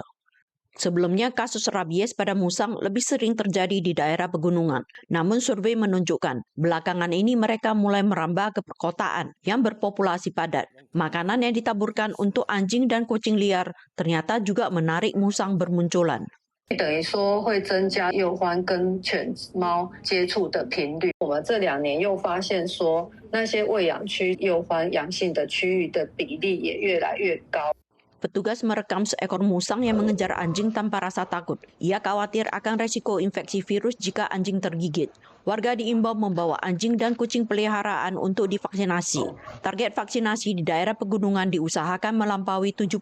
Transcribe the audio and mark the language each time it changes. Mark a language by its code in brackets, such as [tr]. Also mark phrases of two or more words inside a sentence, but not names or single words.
[id] Sebelumnya, kasus rabies pada musang lebih sering terjadi di daerah pegunungan. Namun survei menunjukkan, belakangan ini mereka mulai merambah ke perkotaan yang berpopulasi padat. Makanan yang ditaburkan untuk anjing dan kucing liar ternyata juga menarik musang bermunculan. [zh] 等于说会增加幼獾跟犬猫接触的频率。我们这2年又发现说，那些喂养区幼獾阳性的区域的比例也越来越高。 [id] Petugas merekam seekor musang yang mengejar anjing tanpa rasa takut. Ia khawatir akan resiko infeksi virus jika anjing tergigit. Warga diimbau membawa anjing dan kucing peliharaan untuk divaksinasi. Target vaksinasi di daerah pegunungan diusahakan melampaui 70%.